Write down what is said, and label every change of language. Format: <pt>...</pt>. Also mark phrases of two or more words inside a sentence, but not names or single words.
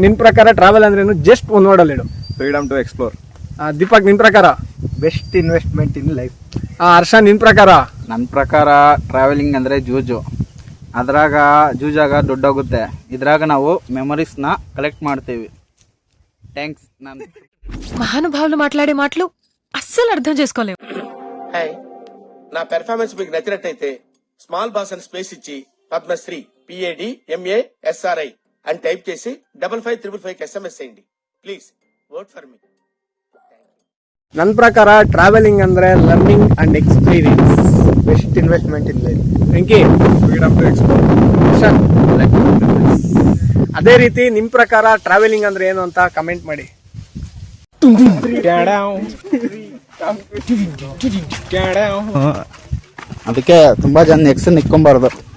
<kn>ನಿನ್ ಪ್ರಕಾರ ಟ್ರಾವೆಲ್ ಅಂದ್ರೆ ಜಸ್ಟ್ ಒಂದು ವರ್ಡಲ್ಲಿ ಹೇಳು.</kn> <en>freedom to explore.</en> <kn>ದೀಪಕ್ ನಿನ್ ಪ್ರಕಾರ?</kn> <en>best investment in life.</en> <kn>ಹರ್ಷ ನಿನ್ ಪ್ರಕಾರ? ನನ್ನ ಪ್ರಕಾರ ಟ್ರಾವೆಲಿಂಗ್ ಅಂದರೆ ಜೂಜು. ಅದ್ರಾಗ ಜೂಜಾಗ ದುಡ್ಡೋಗುತ್ತೆ, ಇದ್ರಾಗ ನಾವು</kn> <en>memories collect</en> <kn>ಮಾಡ್ತೀವಿ. థ్యాంక్స్ ನಾನು</kn> <te>మహానుభావులు మాట్లాడే మాటలు అస్సలు అర్థం చేసుకోలేవు. హాయ్, నా పెర్ఫార్మెన్స్ మీకు నచ్చినట్టయితే స్మాల్ బాస్ అని స్పేస్ ఇచ్చి పద్మశ్రీ PADMASRI అని టైప్ చేసి 5555 SMS చేయండి.</te> <en>please vote for me.</en> <kn>ನನ್ನ ಪ್ರಕಾರ ಟ್ರಾವೆಲಿಂಗ್ ಅಂದ್ರೆ</kn> <en>learning and experience. best investment in life. ಥ್ಯಾಂಕ್ freedom to explore.</en> <kn>ಅದೇ ರೀತಿ ನಿಮ್ ಪ್ರಕಾರ ಟ್ರಾವೆಲಿಂಗ್ ಅಂದ್ರೆ ಏನು ಅಂತ ಕಮೆಂಟ್ ಮಾಡಿ. ಅದಕ್ಕೆ ತುಂಬಾ ಜನ ನೆಕ್ಸ್ಟ್ ನಿಕ್ಕೊಂಬಾರ್ದು,</kn>